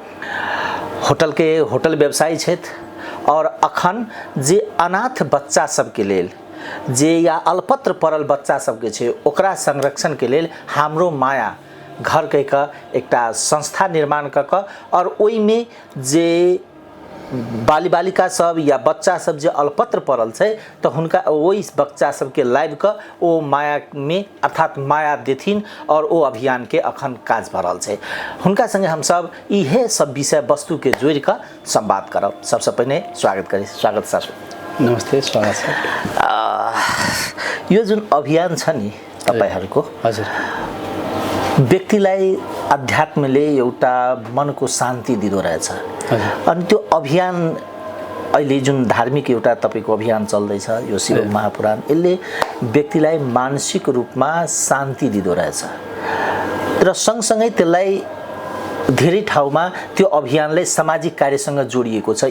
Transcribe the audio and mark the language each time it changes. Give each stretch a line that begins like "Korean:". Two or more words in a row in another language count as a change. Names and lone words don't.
Maithili: होटल व्यवसायी छथि और अखन जे अनाथ बच्चा सबके लेल जे या अल्पत्र पड़ल बच्चा सबके छै ओकरा संरक्षण के लेल हमरो माया घर कह के एकटा संस्था निर्माण क और ओई में जे बाली बालिका सब या बच्चा सब जे अल्पत्र पड़ल छै तो हुनका ओई बच्चा सब के लाइव क ओ माया में अर्थात माया देथिन और ओ अभियान के अखन काज भ रहल छै। हुनका संगे हम सब इहे सब विषय वस्तु के जोड़ के संवाद करब। सबसे पहले स्वागत सर।
Nepali: नमस्ते, स्वागत छ। यो जुन अभियान छ नि तपाईहरुको, हजुर, व्यक्तिलाई अध्यात्मले एउटा मनको शान्ति दिदो रहेछ। अनि त्यो अभियान अहिले जुन धार्मिक एउटा तपाईको अभियान चल्दैछ यो शिव महापुराण, यसले व्यक्तिलाई मानसिक रूपमा शान्ति दिदो रहेछ र सँगसँगै त्यसलाई धेरै ठाउँमा त्यो अभियानले सामाजिक कार्यसँग जोडिएको छ।